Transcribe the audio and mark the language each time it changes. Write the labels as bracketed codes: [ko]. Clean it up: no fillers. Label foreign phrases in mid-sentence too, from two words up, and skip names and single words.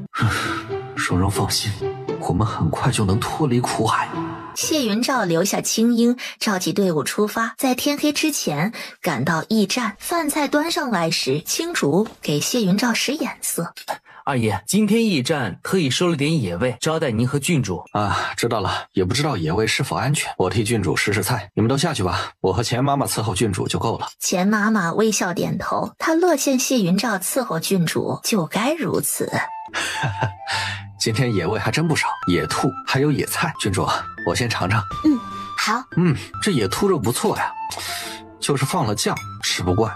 [zh] 蓉蓉放心，我們很快就能脫離苦海。謝雲照留下青英，召集隊伍出發，在天黑之前趕到驛站。飯菜端上來時，青主給謝雲照使眼色。二爺，今天驛站特意收了點野味，招待您和郡主。知道了，也不知道野味是否安全，我替郡主試菜，你們都下去吧，我和錢媽媽伺候郡主就夠了。錢媽媽微笑點頭，她樂見謝雲照伺候郡主，就該如此。今天野味還真不少，野兔還有野菜，郡主，我先嘗嘗。好。這野兔肉不錯呀，就是放了醬吃不慣。